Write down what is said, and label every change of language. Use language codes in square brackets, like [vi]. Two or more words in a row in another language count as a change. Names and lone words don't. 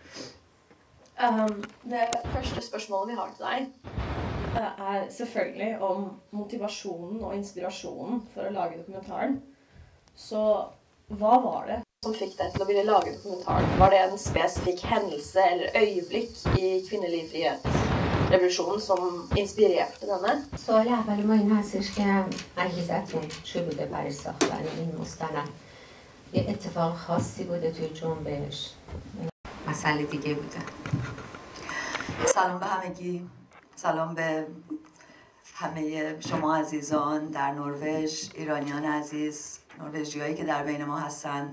[no] Det første spørsmålet vi har til deg selvfølgelig om motivasjonen og inspirasjonen for å lage dokumentaren. Så hva var det som fikk deg til å ville lage dokumentaren? Var det en spesifikk hendelse eller øyeblikk i kvinnelig frihetsrevolusjonen som inspirerte denne? [fa] سوال اول ما این هستش که انگیزتون چی بوده برای ساختن این مستند؟ یه اتفاق خاصی بوده توی جنبش؟ مسئله دیگه بوده؟ سلام به همگی، سلام به همه شما عزیزان در نروژ، ایرانیان عزیز، نروژیایی که در بین ما هستن.